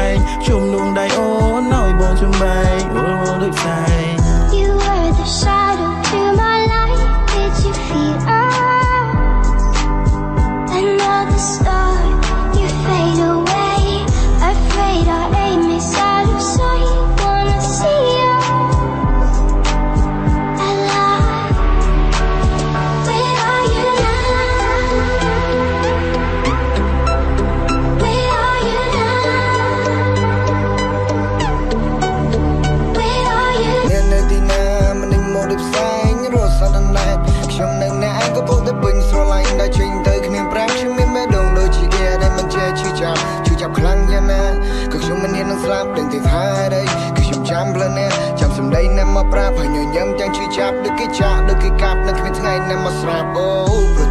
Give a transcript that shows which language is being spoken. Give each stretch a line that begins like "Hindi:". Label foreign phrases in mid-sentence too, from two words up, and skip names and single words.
Khmer: ជុំលងដៃអូនឲ្យបងចំបៃអូដូចផ្សាយ
English: You were the shadow to my light. Did you feel another star? You fade away. Afraid our aim is out of sight. Wanna see you alive. Where are you now? Where are you now? Where are you?
Khmer: អ្នកនៅទីណាមិននឹងមកដូចផ្សែងរស់សន្តានខ្ញុំនឹងអ្នកឯងក៏ពោលតែពេញស្រឡាញ់ដល់ចេញទៅគ្មានប្រាំខ្ញុំមានបេះដូងដូចជាគេដែលមិនចេះឈឺចាប់ខ្លាំងយ៉ាងណាក៏ខ្ញុំមិនហ៊ាននឹងស្លាប់ទាំងទីថាអីគឺខ្ញុំចាំផ្លូវនេះចាំសម្ដីអ្នកមកប្រាប់ហើយញញឹមទាំងឈឺចាប់ដូចគេចាក់ដូចគេកាប់នឹងគ្មានថ្ងៃអ្នកមកស្រាប់អូ